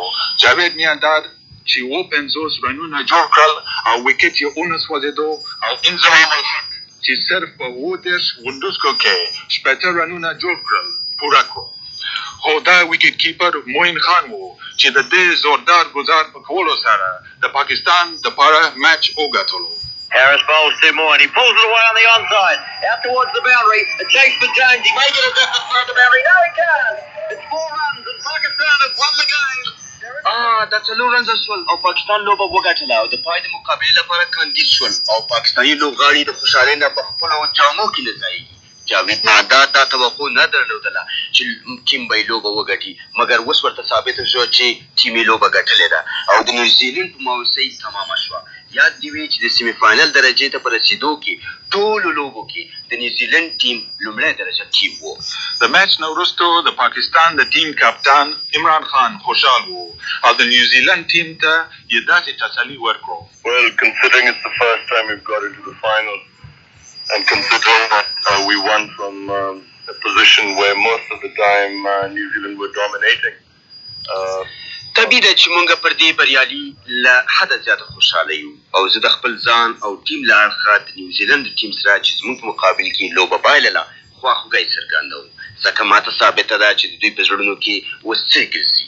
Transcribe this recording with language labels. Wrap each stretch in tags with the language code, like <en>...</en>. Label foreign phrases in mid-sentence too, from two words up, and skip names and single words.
<ps>جاوید میانداد چې 50 رنونه جوړ کړل او وکټ یې ونسوځېدو او انضمام الحق چې صرف په 30 غونډوسکو کې 80 رنونه جوړ کړل پوره کړو. خو دا وکټ کیپر موین خان و چې د دې زوردار ګزار په کولو سره د پاکستان دپاره میچ وګټلو.</ps> <en>Harris bowls to Moore and he pulls it away on the onside. Out towards the boundary. A chase for Jones. He may get a distance for the boundary. No, he can. It's 4 runs and Pakistan has won the game.</en> <ps>دا 4 رنزه شول او پاکستان لوبه وګټله او د پای د مقابلې لپاره کاندید شول او پاکستاني لوبغاړي د خوشحالۍ نه په خپلو جامو کې نه ځایږي. جاوید میانداد دا توقع نه درلودله چې ټیم به یې لوبه وګټي، مګر اوس ورته ثابته شوه چې ټیم یې لوبه ګټلې ده او د نیوزیلند په ماوسۍ تمامه شوه. یاد دې وي چې د سیمي فاینل درجې ته په رسېدو کې ټولو لوبو کې د نیوزیلند ټیم لومړی درجه ټیم و. د میچ نه وروستو د پاکستان د ټیم کپتان عمران خان خوشحال و او د نیوزیلند ټیم ته یې داسې تسلي ورکړو.</ps> <en>Well, considering it's the first time we've got into the final and considering that we won from a position where most of the time New Zealand were dominating.</en> <ps>طبیعي ده چې موږ پر دې بریالي له حده زیاته خوشحاله یو او زه د خپل ځان او ټیم له اړخه د نیوزیلند ټیم سره چې زموږ په مقابل کې لوبه بایلله خواخوږی څرګندوم. ځکه ماته ثابته ده چې د دوی په زړونو کې اوس څه ګرځي.</ps>